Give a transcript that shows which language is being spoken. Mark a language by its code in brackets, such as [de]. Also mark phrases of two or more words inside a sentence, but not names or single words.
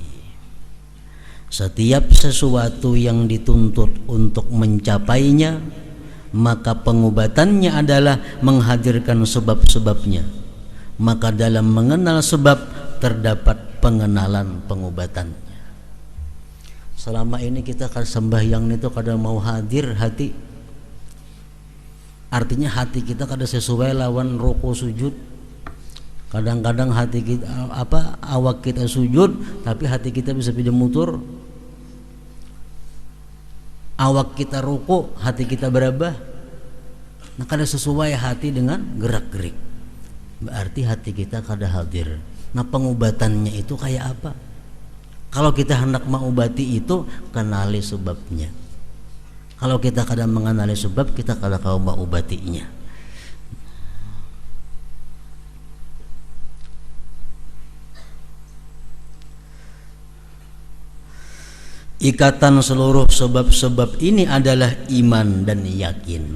[id] Setiap sesuatu yang dituntut untuk mencapainya, maka pengobatannya adalah menghadirkan sebab-sebabnya. Maka dalam mengenal sebab terdapat pengenalan pengobatannya. Selama ini kita sembahyang itu kadang mau hadir hati, artinya hati kita kadang sesuai lawan ruku sujud. Kadang-kadang hati kita awak kita sujud tapi hati kita bisa pindah mutur. Awak kita ruku, hati kita berubah. [bjn] Nah, kada sesuai hati dengan gerak-gerik. Berarti hati kita kada hadir. Nah, pengobatannya itu kayak apa? [id] Kalau kita hendak mengobati itu, kenali sebabnya. [bjn] Kalau kita kada mengenali sebab, kita kada kau mengobatinya. [id] Ikatan seluruh sebab-sebab ini adalah iman dan yakin.